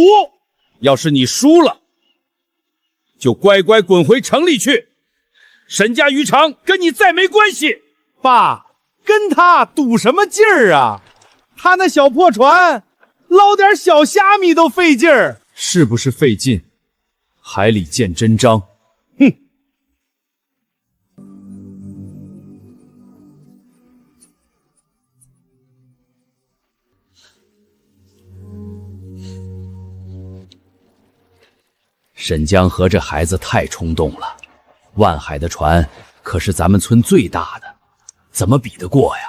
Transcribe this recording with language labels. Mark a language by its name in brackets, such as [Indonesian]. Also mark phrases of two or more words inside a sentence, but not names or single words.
[Chinese] 要是你輸了，就乖乖滾回城裡去，沈家漁場跟你再沒關係。爸，跟他賭什麼勁兒啊？他那小破船，撈點小蝦米都費勁兒。是不是費勁？海裡見真章。哼！沈江河这孩子太衝動了，萬海的船可是咱們村最大的，怎麼比得過呀？